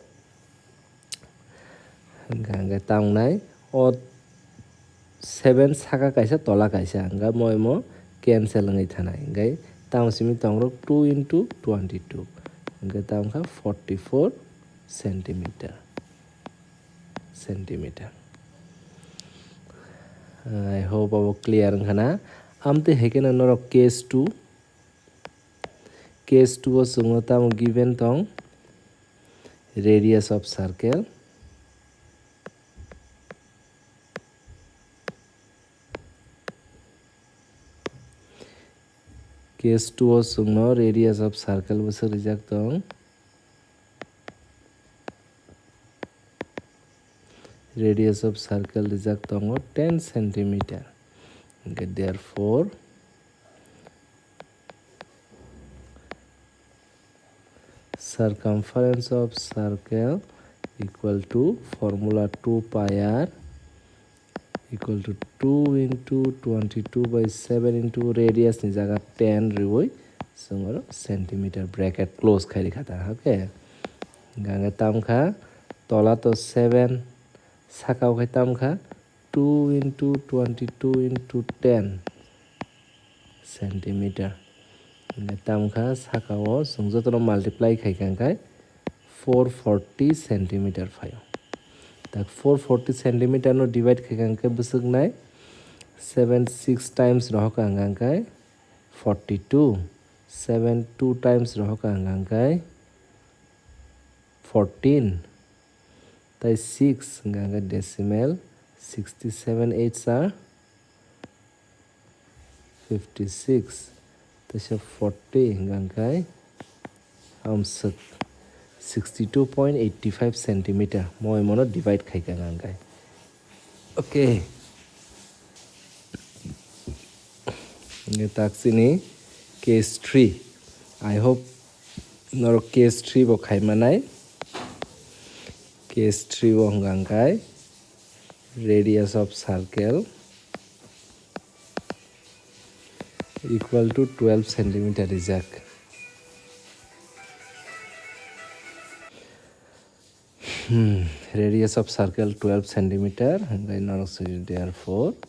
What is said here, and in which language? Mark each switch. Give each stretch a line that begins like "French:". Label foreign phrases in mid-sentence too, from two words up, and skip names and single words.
Kok Borok: gangka tangnai o 7 saka kaisa tola kaisa anga moimo cancel ngai thanai gai tamsimi tongrok 2 into 22 anga tamkha 44 centimeter
English: I hope
Kok Borok: abo clear khana amte hekena norok case 2 o sungo tam given tong
English: radius of circle case 2
Kok Borok: o sungno
English: radius of circle
Kok Borok: bosok rijak tong
English: radius of circle rijak tongo 10 cm okay, therefore circumference of circle equal to formula 2 pi r equal to 2 into 22 by 7 into radius
Kok Borok: ni jaga 10 riwoi sungor
English: centimeter bracket close
Kok Borok: khai khata okay ganga tamkha tola to 7 sakao khai tamkha 2 into 22 into 10 centimeter tamkha sakao sungjotono multiply khai kangkai 440 centimeter phayo tak 440 centimeter no divide khai kangkai busuknai 7 6 times rohok angangkai 42 7 2 times rohok angangkai 14 tai 6 ganga decimal 67 8s are 56 tasya 40 gangkai amsuk 62.85 centimeter moi mono divide khai gangkai okay nge taksini case 3
English: I hope
Kok Borok: nor case 3 bo khai manai
English: case 3
Kok Borok: bo gangkai
English: radius of circle equal to 12 centimeter rijak radius of circle 12 centimeter and therefore